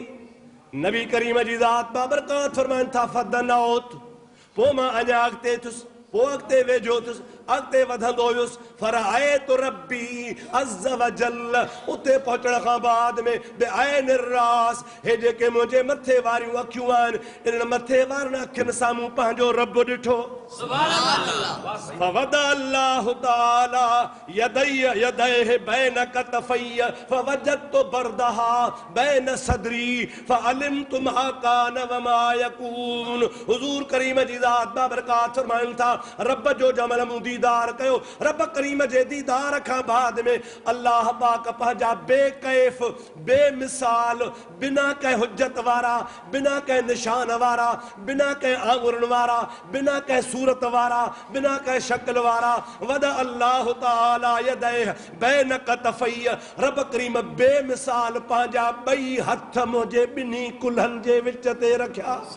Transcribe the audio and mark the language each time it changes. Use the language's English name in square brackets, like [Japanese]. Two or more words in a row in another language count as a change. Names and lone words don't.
[Sindhi] नबी करीम जी ज़ात बाबरकात फरमाइनि था फदनौत, पोइ मां अञा अॻिते थियुसि, पोइ अॻिते वेझो थियुसि, अॻिते वधंदो हुयुसि। [Arabic] فرأيت ربي عز وجل, [Sindhi] उते पहुचण खां बाद में [Arabic] بعين رأس, [Sindhi] हे जेके मुंहिंजे मथे वारियूं अखियूं आहिनि, इन मथे वारनि अखियुनि सां मूं पंहिंजो रब ॾिठो। [Arabic] سبحان الله. فوضع الله تعالى يدي يديه بين كتفي فوجدت بردها بين صدري فعلمت ما كان وما يكون. [Sindhi] हुजूर करीम जी ज़ात बाबरकात फरमाइनि था, रब जो जमल मूं दीदार कयो, रब करीम जे दीदार खां बाद में अल्लाह पाक पंहिंजा बेकैफ़ बेमिसाल बिना कंहिं हुज्जत वारा, बिना कंहिं निशान वारा, बिना कंहिं आंगुरनि वारा, बिना कंहिं सूरत वारा, बिना कंहिं शक्ल वारा, [Arabic] وضع الله تعالى يديه بين كتفي, [Sindhi] रब करीम बेमिसाल पंहिंजा ॿई हथ मुंहिंजे ॿिन्ही कुल्हनि जे विच ते रखिया।